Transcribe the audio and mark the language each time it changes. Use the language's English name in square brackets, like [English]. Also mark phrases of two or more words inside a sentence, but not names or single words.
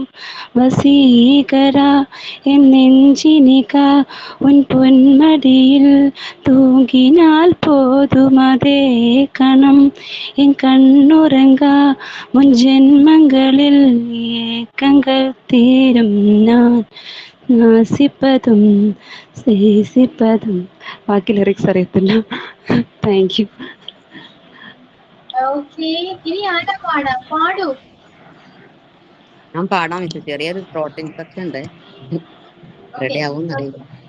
[Tamil] வசீகரா என் நெஞ்சினிகா உன் பொன்மடியில் தூங்கினால் போதும் அதே கணம் என் கண்ணுறங்கா முன் ஜென்மங்களில் ஏக்கங்கள் தீரும் நான் நாசிப்பதும் சேசிப்பதும் [Malayalam] ബാക്കി ലിറിക്സ് അറിയത്തില്ല. [English] Thank you. [Malayalam] ഓക്കെ, ഇനി ആരാ പാടൂ. ഞാൻ പാടാൻ വെച്ചു, ചെറിയൊരു ത്രോട്ട് ഇൻഫെക്ഷൻ ഉണ്ട്, റെഡി ആവും അറിയില്ല.